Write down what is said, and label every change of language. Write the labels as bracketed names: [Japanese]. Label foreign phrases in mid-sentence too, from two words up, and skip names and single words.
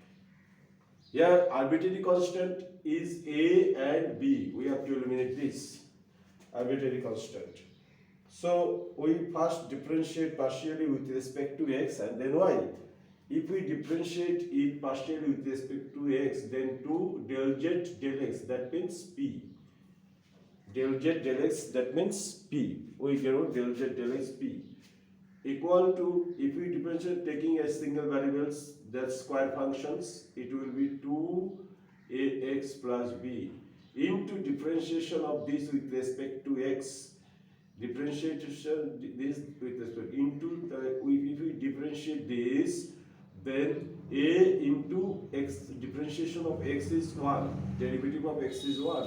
[English] Here arbitrary constant is a and b. We have to eliminate this arbitrary constant. So we first differentiate partially with respect to x and then y. If we differentiate it partially with respect to x, then 2 del z del x, that means p. Del z del x, that means p. We get del z del x p equal to, if we differentiate taking as single variables, that square functions, it will be 2ax plus b into differentiation of this with respect to x. Differentiation this with respect into if we differentiate this, then a into x, differentiation of x is 1, derivative of x is 1.